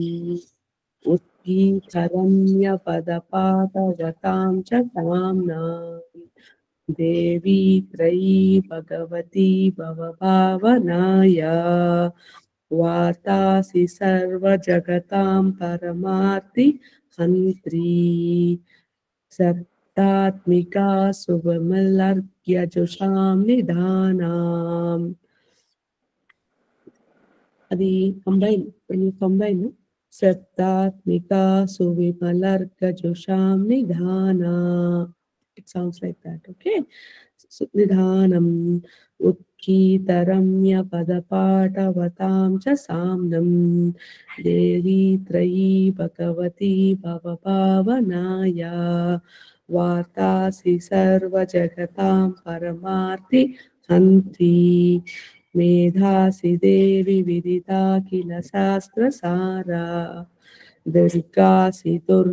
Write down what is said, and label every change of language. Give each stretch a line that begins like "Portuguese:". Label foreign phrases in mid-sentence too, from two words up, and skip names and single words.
Sanskrit: उत्कीर्तरम्यपदपादगतां च ताम्नाम् देवी त्रयी भगवती भवभावनाया वातासि सर्वजगतां परमार्ति हन्त्री सप्तात्मिका सुविमलर्क्यजुषां निधानाम्
Telugu: అది కంబైన్
Sanskrit: సప్తాత్మికా సువిమలర్కజుషాం నిధానా.
English: It sounds like that, okay?
Sanskrit: నిధానం उत्कीतरम्य पदपाटवतां च साम्नं देवी त्रयी भगवती भवभावनाया वार्तासि सर्वजगतां परमार्ति हन्त्री मेधासि देवी विदिता किल शास्त्रसारा दुर्गासि